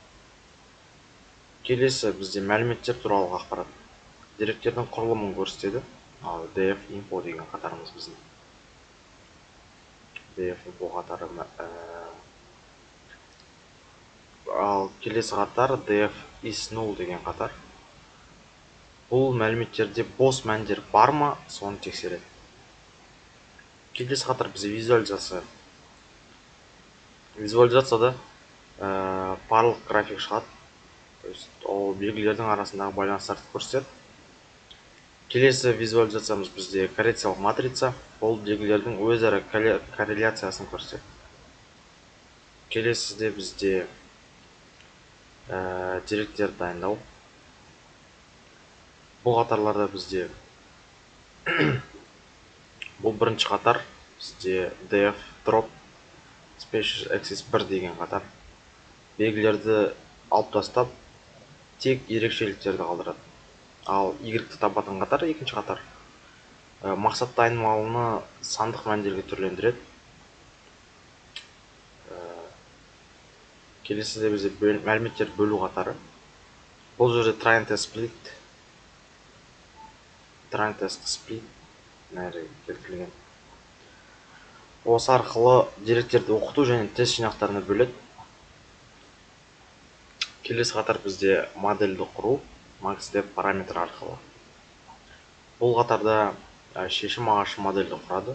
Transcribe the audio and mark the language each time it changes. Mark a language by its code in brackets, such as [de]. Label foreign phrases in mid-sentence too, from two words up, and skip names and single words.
[kk] Келесі бізде мәліметтер туралы ақпарат. Деректердің құрылымын көрсетеді. Ал [en] df info [kk] деген қатарымыз біздің. [en] df info [kk] қатары. Ал келесі қатар [en] df is null [kk] деген қатар. Бұл мәліметтерде бос мәндер бар ма, соны тексереді. Келесі қатар бізде визуализация. Визуализацияда барлық график шығады. Ол белгілердің арасындағы байланыстарды көрсетеді. Келесі визуализациямыз бізде корреляциялық матрица. Ол белгілердің өзара корреляциясын көрсетеді. Келесіде бізде деректер дайындау. Бұл қатарларда бізде бұл бірінші қатар бізде [en] df drop species axis 1 [kk] деген қатар. Белгілерді алып тастап, тек ерекшеліктерді қалдырады. Ал y-ті табатын қатар екінші қатар. Мақсатты айнымалыны сандық мәндерге түрлендіреді. Келесіде бізде мәліметтер бөлу қатары. Бұл жерде [en] try and test split [kk] келтірілген. Осы арқылы деректерді оқыту және тест жинақтарына бөледі. Келесі қатар бізде модельді құру, maxDef параметр арқылы. Бұл қатарда шешім ағашы модельді құрады.